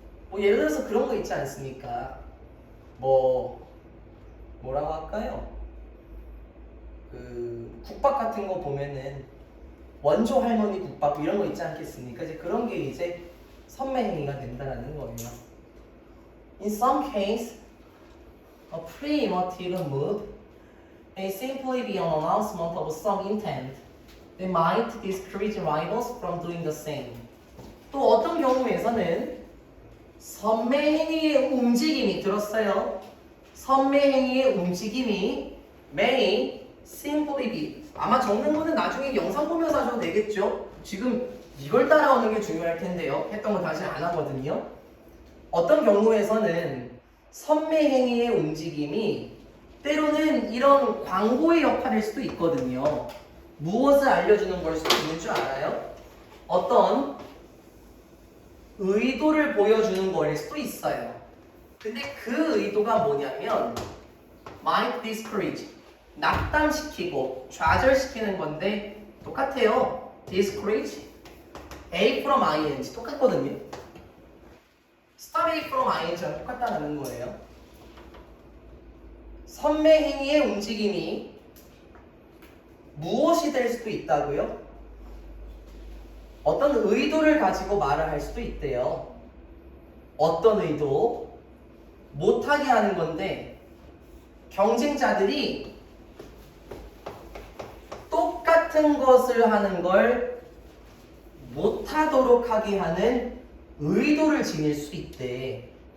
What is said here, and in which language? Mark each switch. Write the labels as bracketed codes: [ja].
[ko] 뭐 예를 들어서 그런 거 있지 않습니까? 뭐라고 할까요? 국밥 같은 거 보면은 원조 할머니 국밥 이런 거 있지 않겠습니까? 이제 그런 게 이제 선매행위가 된다는 거예요. [en] In some case, a pre-emotive move may simply be an announcement of some intent that might discourage rivals from doing the same. [ko] 또 어떤 경우에서는 선매행위의 움직임이 들었어요. 선매행위의 움직임이 [en] may simply be [ko] 아마 적는 거는 나중에 영상 보면서 하셔도 되겠죠? 지금 이걸 따라오는 게 중요할 텐데요. 했던 거 다시 안 하거든요. 어떤 경우에서는 선매행위의 움직임이 때로는 이런 광고의 역할일 수도 있거든요. 무엇을 알려주는 걸 수도 있는 줄 알아요? 어떤 의도를 보여주는 거일 수도 있어요. 근데 그 의도가 뭐냐면 [en] might discourage [ko] 낙담시키고 좌절시키는 건데 똑같아요. [en] discourage A from ing [ko] 똑같거든요. [en] stop A from ing [ko] 랑 똑같다는 거예요. 선매행위의 움직임이 무엇이 될 수도 있다고요? 어떤 의도를 가지고 말을 할 수도 있대요. 어떤 의도? 못하게 하는 건데 경쟁자들이 똑같은 것을 하는 걸 못하도록 하게 하는 의도를 지닐 수 있대.